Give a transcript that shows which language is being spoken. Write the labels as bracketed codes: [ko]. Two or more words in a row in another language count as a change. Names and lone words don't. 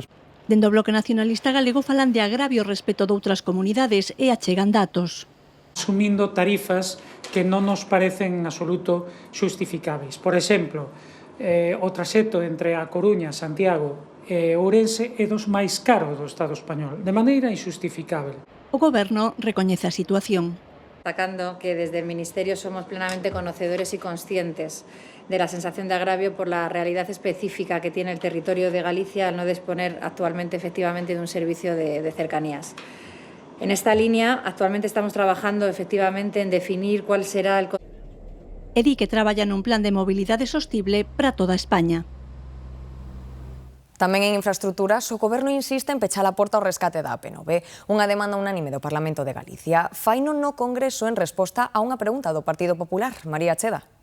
[gl] Dende o Bloque Nacionalista Galego falan de agravio respecto de outras comunidades e achegan datos. Asumindo tarifas que non nos parecen en absoluto xustificáveis. Por exemplo, o traxecto entre a Coruña, Santiago e Ourense é dos máis caros do Estado español, de maneira injustificável. O Goberno recoñece a situación. [es] Destacando que desde el Ministerio somos plenamente conocedores y conscientes de la sensación de agravio por la realidad específica que tiene el territorio de Galicia al no disponer actualmente efectivamente de un servicio de cercanías. En esta línea, actualmente estamos trabajando efectivamente en definir cuál será el... [gl] E di que traballa nun plan de mobilidade sostible para toda España. Tamén en infraestructuras, o Goberno insiste en pechar a porta ao rescate da AP9, unha demanda unánime do Parlamento de Galicia. Faino no Congreso en resposta a unha pregunta do Partido Popular. María Cheda.